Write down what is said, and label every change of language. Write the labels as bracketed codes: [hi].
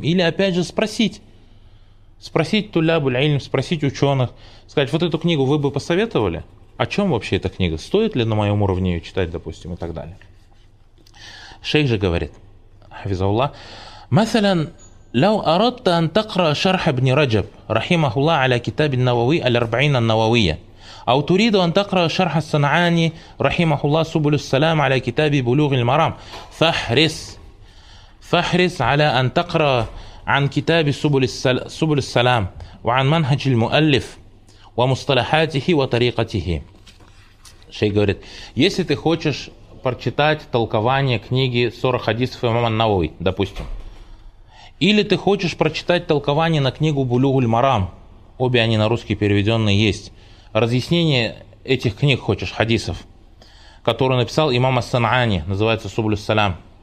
[ru] Или, опять же, спросить тулябуль-ильм, спросить ученых, сказать, вот эту книгу вы бы посоветовали? О чем вообще эта книга? Стоит ли на моем уровне ее читать, допустим, и так далее. Шейх же говорит, [ar] хафизаллах, «Мэсэлян, лау аротта ан такра шарх ибн Раджаб, рахимахулла аля китаби ан-Навави, аль-арбаин ан-Нававия». أو تريد أن تقرأ شرح الصنعاني رحمه الله سبل السلام على كتاب بلوغ المرام فاحرص على أن تقرأ عن كتاب سبل السلام وعن منهج المؤلف ومصطلحاته وطريقته. [ru] Шейх говорит, если ты хочешь прочитать толкование книги 40 хадисов имама ан-Навави, допустим, или ты хочешь прочитать толкование на книгу بلوغ المرام, обе они на русский переведенные есть, разъяснение этих книг хочешь, хадисов, которые написал имам ас-Санъани, называется Субль ас-Салям.